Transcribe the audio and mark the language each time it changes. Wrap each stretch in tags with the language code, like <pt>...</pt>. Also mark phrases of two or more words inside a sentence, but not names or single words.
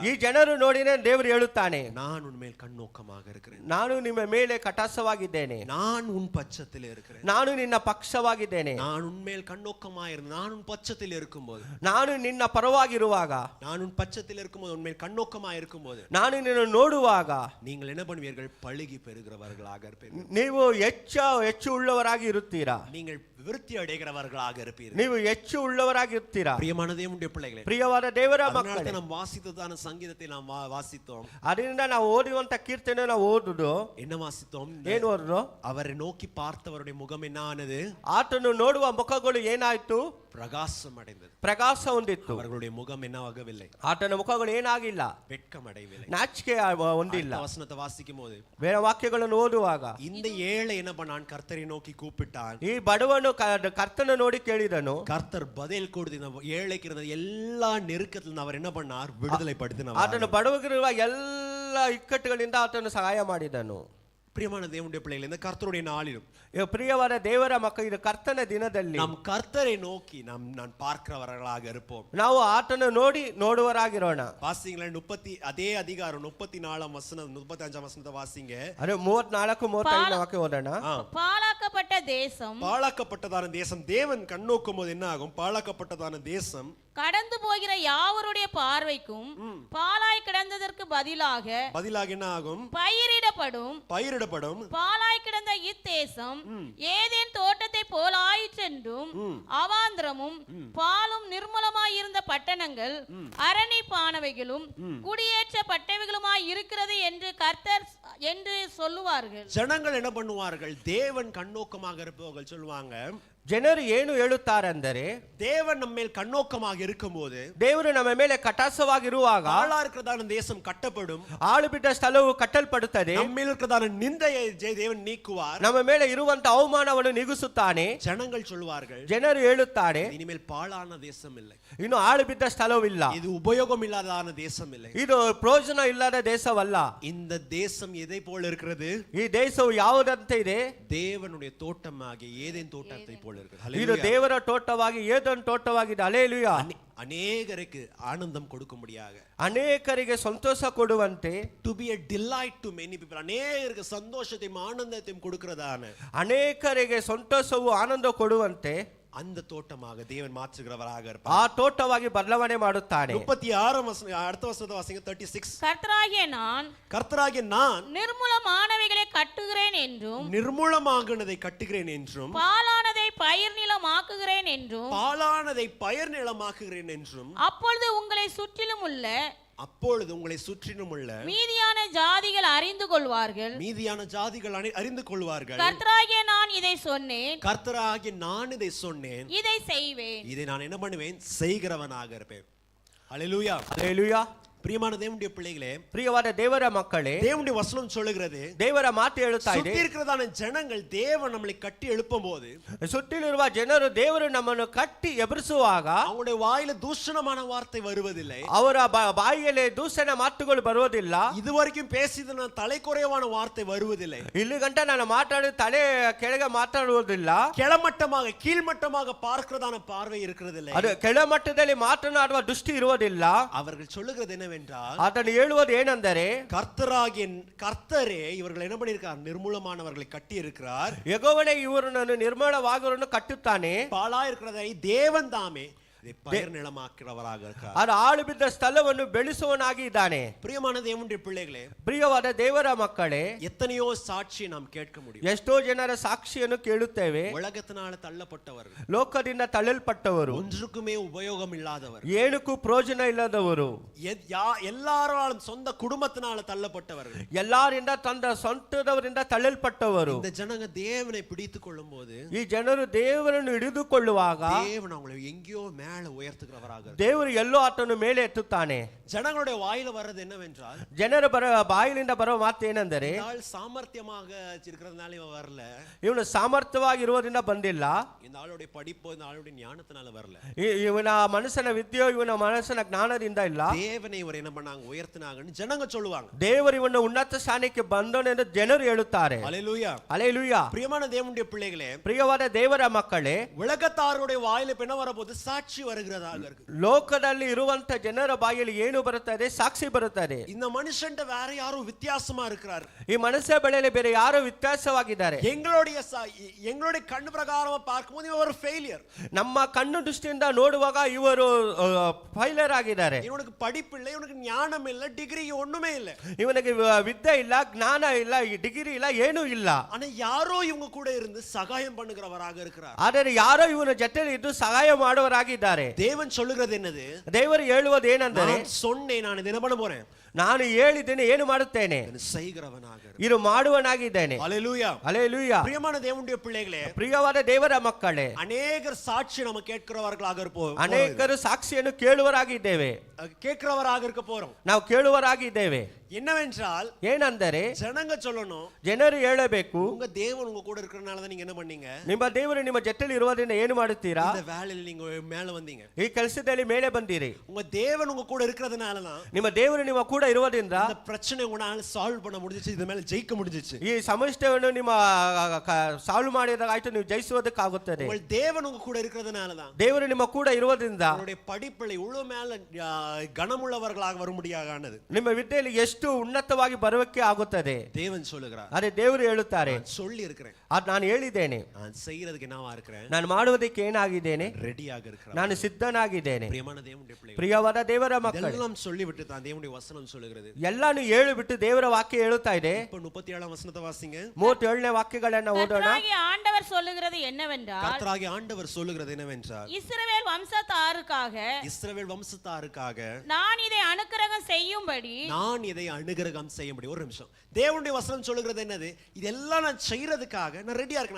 <kn>ಈ ಜನರು ನೋಡಿನೇ ದೇವರು ಹೇಳುತ್ತಾನೆ,</kn> <ta>நான் உன்மேல் கண்ணோக்கமாக இருக்கிறேன்,</ta> <kn>ನಾನು ನಿಮ್ಮ ಮೇಲೆ ಕಟಾಸವಾಗಿದ್ದೇನೆ,</kn> <ta>நான் உன் பட்சத்தில் இருக்கிறேன்,</ta> <kn>ನಾನು ನಿನ್ನ ಪಕ್ಷವಾಗಿದ್ದೇನೆ.</kn> <ta>நான் உன்மேல் கண்ணோக்கமாக இருந்து நான் உன் பட்சத்தில் இருக்கும்போது,</ta> <kn>ನಾನು ನಿನ್ನ ಪರವಾಗಿರುವಾಗ,</kn> <ta>நான் உன் பட்சத்தில் இருக்கும்போது, உன்மேல் கண்ணோக்கமாக இருக்கும்போது,</ta> <kn>ನಾನು ನಿನ್ನ ನೋಡುವಾಗ</kn> <ta>நீங்கள் என்ன பண்ணுவீர்கள்? பழுகி பெறுகிறவர்களாக இருப்பீர்கள்.</ta> <kn>ನೀವು ಹೆಚ್ಚು ಉಳ್ಳವರಾಗಿ ಇರುತ್ತೀರಾ.</kn> <ta>நீங்கள் விருத்தி அடைகிறவர்களாக இருப்பீர்கள்.</ta> <kn>ನೀವು ಹೆಚ್ಚು ಉಳ್ಳವರಾಗಿ ಇರ್ತೀರಾ.</kn> <ta>பிரியமான தேவனுடைய பிள்ளைகளே,</ta> <kn>ಪ್ರಿಯವಾದ ದೇವರ ಮಕ್ಕಳೇ,</kn> <ta>நாம் வாசித்ததான சங்கீதத்தை நாம் வாசித்தோம்.</ta> <kn>ಅದರಿಂದ ನಾವು ಓದುವಂತ ಕೀರ್ತನೆ ನಾವು ಓದುದು</kn> <ta>என்ன வாசித்தோம்?</ta> <kn>ಏನು ಓದುದು?</kn> <ta>அவரை நோக்கி பார்த்தவருடைய முகம் என்ன ஆனது?</ta> <kn>ಆತನು ನೋಡುವ ಮುಖಗಳು ಏನಾಯ್ತು?</kn> <ta>பிரகாசம் அடைந்தது.</ta> <kn>ಪ್ರಕಾಶ ಹೊಂದಿತ್ತು.</kn> <ta>அவர்களுடைய முகம் என்னவாகவில்லை?</ta> <kn>ಆತನ ಮುಖಗಳು ಏನಾಗಿಲ್ಲ?</kn> <ta>வெட்கம் அடையவில்லை.</ta> <kn>ನಾಚಿಕೆ ಹೊಂದಿಲ್ಲ.</kn> <ta>வசனத்தை வாசிக்கும் போது</ta> <kn>ಬೇರೆ ವಾಕ್ಯಗಳನ್ನು ಓದುವಾಗ</kn> <ta>இந்த ஏழை என்ன பண்ணான்? கர்த்தரை நோக்கி கூப்பிட்டான்.</ta> <kn>ಈ ಬಡವನು ಕರ್ತನ ನೋಡಿ ಕೇಳಿದನು.</kn> <ta>கர்த்தர் பதில் கொடுத்து ஏழைக்கு இருந்த எல்லா நெருக்கத்தில் அவர் என்ன பண்ணார்? விடுதலை படுத்தினார்.</ta> <kn>ಆತನು ಬಡವಗಿರುವ ಎಲ್ಲ ಇಕ್ಕಟ್ಟುಗಳಿಂದ ಆತನು ಸಹಾಯ ಮಾಡಿದನು.</kn> <ta>பிரியமான தேவனுடைய பிள்ளைகள், இந்த கர்த்தருடைய நாளிலும்</ta> <kn>ಪ್ರಿಯವಾದ ದೇವರ ಮಕ್ಕಳು, ಇದು ಕರ್ತನ ದಿನದಲ್ಲಿ</kn> <ta>நாம் கர்த்தரை நோக்கி நான் பார்க்கிறவர்களாக இருப்போம்.</ta> <kn>ನಾವು ಆತನ ನೋಡಿ ನೋಡುವರಾಗಿರೋಣ.</kn> <ta>வாசிங்களேன், அதே அதிகாரம் 34 வசனம் 35 வசனத்தை வாசிங்க.</ta> <kn>ಅದೇ 34 35 ವಾಕ್ಯ ಓದೋಣ.</kn> <ta>பாழாக்கப்பட்ட தேசம், பாழாக்கப்பட்டதான தேசம், தேவன் கண்ணோக்கும் போது என்ன ஆகும்? பாழாக்கப்பட்டதான தேசம் கடந்து போகிற யாவருடைய பார்வைக்கும் பாலாய் கிடந்ததற்கு பதிலாக என்ன ஆகும்? பயிரிடப்படும். பாலாய் கிடந்த இத்தேசம் ஏதேன் தோட்டத்தை போல ஆயிற்றென்றும், அவாந்திரமும் பாலும் நிர்மலமாயிருந்த பட்டணங்கள் அரணிப்பானவைகளும் குடியேற்றப்பட்டவைகளுமாய் இருக்கிறது என்று கர்த்தர் என்று சொல்லுவார்கள். ஜனங்கள் என்ன பண்ணுவார்கள்? தேவன் கண்ணோக்கமாக இருப்பவர்கள் சொல்லுவாங்க,</ta> <kn>ಜನರು ಏನು ಹೇಳುತ್ತಾರೆಂದರೆ,</kn> <ta>தேவன் நம்ம மேல் கண்ணோக்கமாக இருக்கும்போது,</ta> <kn>ದೇವರು ನಮ್ಮ ಮೇಲೆ ಕಟಾಸವಾಗಿರುವಾಗ</kn> <ta>ஆளா இருக்கிறதான தேசம் கட்டப்படும்,</ta> <kn>ಆಳು ಬಿಟ್ಟ ಸ್ಥಳವು ಕಟ್ಟಲ್ಪಡುತ್ತದೆ.</kn> <ta>நம்ம மேல் இருக்கிறதான நிந்தையை தேவன் நீக்குவார்,</ta> <kn>ನಮ್ಮ ಮೇಲೆ ಇರುವಂತ ಅವಮಾನವನ್ನು ನೀಗಿಸುತ್ತಾನೆ.</kn> <ta>ஜனங்கள் சொல்வார்கள்,</ta> <kn>ಜನರು ಹೇಳುತ್ತಾರೆ,</kn> <ta>இனிமேல் பாழான தேசம் இல்லை,</ta> <kn>ಇನ್ನು ಆಳು ಬಿದ್ದ ಸ್ಥಳವಿಲ್ಲ,</kn> <ta>இது உபயோகம் இல்லாததான தேசம் இல்லை,</ta> <kn>ಇದು ಪ್ರಯೋಜನ ಇಲ್ಲದ ದೇಶವಲ್ಲ.</kn> <ta>இந்த தேசம் எதை போல இருக்கிறது?</ta> <kn>ಈ ದೇಶವು ಯಾವುದಂತೆ ಇದೆ?</kn> <ta>தேவனுடைய தோட்டமாகிய ஏதேன் தோட்டத்தை போல இருக்கிறது.</ta> <kn>ಇದು ದೇವರ ತೋಟವಾಗಿ ಏದೆನ್ ತೋಟವಾಗಿದೆ. ಹಲ್ಲೆಲೂಯಾ. ಅನೇಕರಿಗೆ</kn> <ta>ஆனந்தம் கொடுக்கும்படியாக,</ta> <kn>ಅನೇಕರಿಗೆ ಸಂತೋಷ ಕೊಡುವಂತೆ,</kn> <en>to be a delight to many people,</en> <ta>ಅನೇಕರಿಗೆ சந்தோஷத்தையும் ஆனந்தத்தையும் கொடுக்கிறதான</ta> <kn>ಅನೇಕರಿಗೆ ಸಂತೋಷವು ಆನಂದ ಕೊಡುವಂತೆ</kn> <ta>அந்த தோட்டமாக தேவன் மாற்றுகிறவராக</ta> <kn>ಆ</kn> <ta>இருப்பார்.</ta> <kn>ತೋಟವಾಗಿ ಬದಲಾವಣೆ ಮಾಡುತ್ತಾನೆ.</kn> <ta>36 வசனம், அடுத்த வசனத்தை வாசிங்க. 36. கர்த்தராகிய நான் கர்த்தராகிய நான் நிர்மூலமானவைகளை கட்டுகிறேன் என்றும் நிர்மூலமாகுனதை கட்டுகிறேன் என்றும் பாலானதை பயிர் நிலமாக்குகிறேன் என்றும் பாலானதை பயிர் நிலமாக்குகிறேன் என்றும் அப்பொழுது உங்களை சுற்றிலும் உள்ள அப்பொழுது உங்களை சுற்றிலும் உள்ள மீதியான ஜாதிகள் அறிந்து கொள்வார்கள். மீதியான ஜாதிகள் அறிந்து கொள்வார்கள். கர்த்தராகிய நான் இதை சொன்னேன், கர்த்தராகிய நான் இதை சொன்னேன், இதை செய்வேன். இதை நான் என்ன பண்ணுவேன்? செய்கிறவனாக இருப்பேன். ஹல்லேலூயா.</ta> <kn>ಹಲ್ಲೆಲೂಯಾ.</kn> <ta>பிரியமான தேவனுடைய பிள்ளைகளே,</ta> <kn>ಪ್ರಿಯವಾದ ದೇವರ ಮಕ್ಕಳೇ,</kn> <ta>தேவனுடைய வசனம் சொல்லுகிறது,</ta> <kn>ದೇವರ ಮಾತು ಹೇಳುತ್ತಾ ಇದೆ,</kn> <ta>சுத்தி இருக்கிறதான ஜனங்கள் தேவன் நம்மளை கட்டி எழுப்பும் போது,</ta> <kn>ಸುತ್ತಿಲಿರುವ ಜನರು ದೇವರು ನಮ್ಮನ್ನು ಕಟ್ಟಿ ಎಬ್ಬಿಸುವಾಗ</kn> <ta>அவங்களுடைய வாயில தூஷணமான வார்த்தை வருவதில்லை.</ta> <kn>ಅವರ ಬಾಯಿಯಲ್ಲಿ ದೂಷಣ ಮಾತುಗಳು ಬರುವುದಿಲ್ಲ.</kn> <ta>இதுவரைக்கும் பேசிದ தலைக்குறைவான வார்த்தை வருவதில்லை.</ta> <kn>ಇಲ್ಲಿ ಗಂಟ ನಾನು ಮಾತಾಡಿ ತಲೆ ಕೆಳಗೆ ಮಾತಾಡುವುದಿಲ್ಲ.</kn> <ta>ಕೆಳಮಟ್ಟமாக கீழ்மட்டமாக பார்க்கிறதான பார்வை இருக்கிறதில்லை.</ta> <kn>ಅದು ಕೆಳಮಟ್ಟದಲ್ಲಿ ಮಾತನಾಡುವ ದೃಷ್ಟಿ ಇರುವುದಿಲ್ಲ.</kn> <ta>அவர்கள் சொல்லுகிறது என்னவென்றால்,</ta> <kn>ಆತನು ಹೇಳುವುದು ಏನೆಂದರೆ,</kn> <ta>கர்த்தரே இவர்கள் என்ன பண்ணியிருக்கார்? நிர்மூலமானவர்களை கட்டி இருக்கிறார்.</ta> <kn>ಯೆಹೋವನೇ ಇವರನ್ನು ನಿರ್ಮೂಲವಾಗಿರುವುದನ್ನು ಕಟ್ಟುತ್ತಾನೆ.</kn> <ta>பாழா இருக்கிறதை தேவன் தாமே பயிர் நிலமாக்கிறவராக இருக்கிறார்.</ta> <kn>ಅದು ಆಳು ಬಿದ್ದ ಸ್ಥಳವನ್ನು ಬೆಳೆಸುವನಾಗಿ ಇದ್ದಾನೆ.</kn> <ta>பிரியமான தேவனுடைய பிள்ளைகளே,</ta> <kn>ಪ್ರಿಯವಾದ ದೇವರ ಮಕ್ಕಳೇ,</kn> <ta>எத்தனையோ சாட்சியை நாம் கேட்க முடியும்.</ta> <kn>ಎಷ್ಟೋ ಜನರ ಸಾಕ್ಷಿಯನ್ನು ಕೇಳುತ್ತೇವೆ.</kn> <ta>உலகத்தினால தள்ளப்பட்டவர்கள்,</ta> <kn>ಲೋಕದಿಂದ ತಳ್ಳಲ್ಪಟ್ಟವರು,</kn> <ta>ஒன்றுக்குமே உபயோகம் இல்லாதவர்,</ta> <kn>ಏನಕ್ಕೂ ಪ್ರಯೋಜನ ಇಲ್ಲದವರು,</kn> <ta>எல்லாராலும் சொந்த குடும்பத்தினால தள்ளப்பட்டவர்கள்,</ta> <kn>ಎಲ್ಲರಿಂದ ತಂದ ಸ್ವಂತದವರಿಂದ ತಳ್ಳಲ್ಪಟ್ಟವರು.</kn> <ta>இந்த ஜனங்க தேவனை பிடித்துக் கொள்ளும் போது,</ta> <kn>ಈ ಜನರು ದೇವರನ್ನು ಹಿಡಿದುಕೊಳ್ಳುವಾಗ</kn> <ta>தேவன் அவங்களை எங்கேயோ மேல உயர்த்துகிறவராக,</ta> <kn>ದೇವರು ಎಲ್ಲೋ ಆತನು ಮೇಲೆ ಎತ್ತುತ್ತಾನೆ.</kn> <ta>ஜனங்களுடைய வாயில வர்றது என்னவென்றால்,</ta> <kn>ಜನರ ಬಾಯಿಲಿಂದ ಬರುವ ಮಾತು ಏನೆಂದರೆ,</kn> <ta>சாமர்த்தியமாக இருக்கிறதுனால இவன் வரல,</ta> <kn>ಇವನು ಸಾಮರ್ಥ್ಯವಾಗಿರುವುದರಿಂದ ಬಂದಿಲ್ಲ,</kn> <ta>இந்த ஆளுடைய படிப்போ இந்த ஆளுடைய ஞானத்தினால வரல,</ta> <kn>ಇವನ ಮನಸ್ಸಿನ ವಿದ್ಯೆಯೋ ಇವನ ಮನಸ್ಸಿನ ಜ್ಞಾನದಿಂದ ಇಲ್ಲ,</kn> <ta>தேவனை இவர் என்ன பண்ணாங்க? உயர்த்தினாங்கன்னு ஜனங்க சொல்லுவாங்க.</ta> <kn>ದೇವರು ಇವನು ಉನ್ನತ ಸ್ಥಾನಕ್ಕೆ ಬಂದನೆಂದು ಜನರು ಹೇಳುತ್ತಾರೆ.</kn> <ta>ஹல்லேலூயா.</ta> <kn>ಹಲ್ಲೆಲೂಯಾ.</kn> <ta>பிரியமான தேவனுடைய பிள்ளைகளே,</ta> <kn>ಪ್ರಿಯವಾದ ದೇವರ ಮಕ್ಕಳೇ,</kn> <ta>உலகத்தாருடைய வாயில என்ன வரப்போது? சாட்சி வருகிறதாக இருக்கு.</ta> <kn>ಲೋಕದಲ್ಲಿ ಇರುವಂತ ಜನರ ಬಾಯಲ್ಲಿ ಏನು ಬರುತ್ತದೆ? ಸಾಕ್ಷಿ ಬರುತ್ತದೆ.</kn> <ta>இந்த மனுஷன் வேற யாரும் வித்தியாசமா இருக்கிறார்.</ta> <kn>ಈ ಮನಸ್ಸ ಬೆಳೆಯಲ್ಲಿ ಬೇರೆ ಯಾರೋ ವ್ಯತ್ಯಾಸವಾಗಿದ್ದಾರೆ.</kn> <ta>எங்களுடைய கண்ணு பிரகாரமா பார்க்கும்போது இவர் ஒரு ஃபெயிலியர்.</ta> <kn>ನಮ್ಮ ಕಣ್ಣು ದೃಷ್ಟಿಯಿಂದ ನೋಡುವಾಗ ಇವರು ಫೈಲರ್ ಆಗಿದ್ದಾರೆ.</kn> <ta>இவனுக்கு படிப்பு இல்லை, இவனுக்கு ஞானம் இல்லை, டிகிரி ஒண்ணுமே இல்லை,</ta> <kn>ಇವನಿಗೆ ವಿದ್ಯೆ ಇಲ್ಲ, ಜ್ಞಾನ ಇಲ್ಲ, ಡಿಗ್ರಿ ಇಲ್ಲ, ಏನೂ ಇಲ್ಲ.</kn> <ta>ஆனா யாரோ இவங்க கூட இருந்து சகாயம் பண்ணுகிறவராக இருக்கிறார்.</ta> <kn>ಆದರೆ ಯಾರೋ ಇವನ ಜೊತೆಲಿ ಇದ್ದು ಸಹಾಯ ಮಾಡುವರಾಗಿದ್ದಾರೆ.</kn> <ta>தேவன் சொல்லுகிறது என்னது?</ta> <kn>ದೇವರು ಹೇಳುವುದು ಏನೆಂದರೆ,</kn> <ta>சொன்னேன், நான் இதை என்ன பண்ண போறேன்?</ta> <kn>ನಾನು ಹೇಳಿದ್ದೇನೆ, ಏನು ಮಾಡುತ್ತೇನೆ?</kn> <ta>செய்கிறவனாக</ta> <kn>ಇದು ಮಾಡುವನಾಗಿದ್ದೇನೆ.</kn> <ta>ஹல்லேலூயா.</ta> <kn>ಹಲ್ಲೆಲೂಯಾ.</kn> <ta>பிரியமான தேவனுடைய பிள்ளைகளே,</ta> <kn>ಪ್ರಿಯವಾದ ದೇವರ ಮಕ್ಕಳೇ,</kn> <ta>அநேகர் சாட்சி நம்ம கேட்கிறவர்களாக இருப்போம்.</ta> <kn>ಅನೇಕರು ಸಾಕ್ಷಿಯನ್ನು ಕೇಳುವರಾಗಿದ್ದೇವೆ,</kn> <ta>கேட்கிறவராக இருக்க போறோம்.</ta> <kn>ನಾವು ಕೇಳುವರಾಗಿದ್ದೇವೆ.</kn> <ta>என்னவென்றால்,</ta> <kn>ಏನೆಂದರೆ,</kn> <ta>ஜனங்க சொல்லணும்,</ta> <kn>ಜನರು ಹೇಳಬೇಕು,</kn> <ta>உங்க தேவன் உங்க கூட இருக்கிறனால தான் நீங்க என்ன பண்ணீங்க?</ta> <kn>ನಿಮ್ಮ ದೇವರು ನಿಮ್ಮ ಜೊತೆಲಿ ಇರುವುದರಿಂದ ಏನು ಮಾಡುತ್ತೀರಾ?</kn> <ta>இந்த வேலையில நீங்க மேல வந்தீங்க.</ta> <kn>ಈ ಕೆಲಸದಲ್ಲಿ ಮೇಲೆ ಬಂದಿರಿ.</kn> <ta>உங்க தேவன் உங்க கூட இருக்கிறதுனால தான்</ta> <kn>ನಿಮ್ಮ ದೇವರು ನಿಮ್ಮ ಕೂಡ ಇರುವುದರಿಂದ</kn> <ta>இந்த பிரச்சனை உங்களால சால்வ் பண்ண முடிஞ்சிச்சு, இது மேல ஜெயிக்க முடிஞ்சிச்சு.</ta> <kn>ಈ ಸಮಸ್ಯೆಯನ್ನು ನಿಮ್ಮ ಸಾಲ್ವ್ ಮಾಡಿದಾಗ ಆಯ್ತು, ನೀವು ಜಯಿಸುವುದಕ್ಕಾಗುತ್ತದೆ.</kn> <ta>உங்கள் தேவன் உங்க கூட இருக்கிறதுனால தான்</ta> <kn>ದೇವರು ನಿಮ್ಮ ಕೂಡ ಇರುವುದರಿಂದ</kn> <ta>உங்களுடைய படிப்பில் இவ்வளவு மேல கனமுள்ளவர்களாக வர முடியாதானது.</ta> <kn>ನಿಮ್ಮ ವಿದ್ಯೆಯಲ್ಲಿ ಎಷ್ಟು ಉನ್ನತವಾಗಿ ಬರುವಕ್ಕೆ ಆಗುತ್ತದೆ.</kn> <ta>தேவன் சொல்லுகிறார்,</ta> <kn>ಅದೇ ದೇವರು ಹೇಳುತ್ತಾರೆ,</kn> <ta>சொல்லி இருக்கிறேன்,</ta> <kn>ಅದು ನಾನು ಹೇಳಿದ್ದೇನೆ,</kn> <ta>நான் செய்யறதுக்கு என்னவா இருக்கிறேன்?</ta> <kn>ನಾನು ಮಾಡುವುದಕ್ಕೆ ಏನಾಗಿದ್ದೇನೆ?</kn> <ta>ரெடியாக இருக்கிறேன்.</ta> <kn>ನಾನು ಸಿದ್ಧನಾಗಿದ್ದೇನೆ.</kn> <ta>பிரியமான தேவனுடைய பிள்ளைகளே,</ta> <kn>ಪ್ರಿಯವಾದ ದೇವರ ಮಕ್ಕಳೇ,</kn> <ta>இதெல்லாம் சொல்லிவிட்டு தான் தேவனுடைய வசனம் சொல்லுகிறது.</ta> <kn>ಎಲ್ಲಾನು ಹೇಳಿ ಬಿಟ್ಟು ದೇವರ ವಾಕ್ಯ ಹೇಳುತ್ತಾ ಇದೆ.</kn> <ta>இப்ப 37ஆம் வசனத்தை வாசிங்க.</ta> <kn>37ನೇ ವಾಕ್ಯಗಳನ್ನ ಓದೋಣ.</kn> <ta>கர்த்தராகிய ஆண்டவர் சொல்லுகிறது என்னவென்றால், கர்த்தராகிய ஆண்டவர் சொல்லுகிறது என்னவென்றால், இஸ்ரவேல் வம்சத்தாருக்காக இஸ்ரவேல் வம்சத்தாருக்காக நான் இதை அனுக்கிரகம் செய்யும்படி நான் இதை அனுகிரகம் செய்ய முடியும். ஒரு நிமிஷம், தேவனுடைய வசனம் சொல்லுகிறது என்னது? இதெல்லாம் நான் செய்யறதுக்காக நான் ரெடியா இருக்கேன்.</ta>